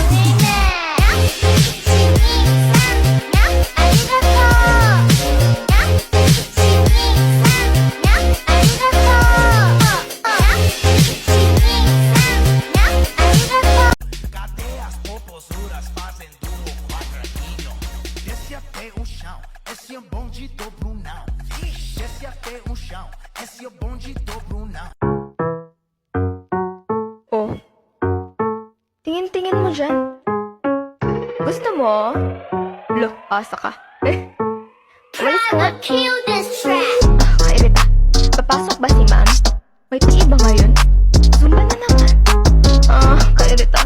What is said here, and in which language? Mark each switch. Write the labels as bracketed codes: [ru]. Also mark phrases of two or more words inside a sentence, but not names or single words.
[pt] Cadê as popozuras fazendo o quadradinho? Desce até o chão, esse é o bonde do Brunão. Desce até o chão, esse é o bonde do Brunão. [tl] Oh, tingin-tingin mo dyan. Gusto mo? Lo, asa ka. Walis ka nga. Kairita, papasok ba si ma'am? May PE ba ngayon? Zumba na naman. Kairita.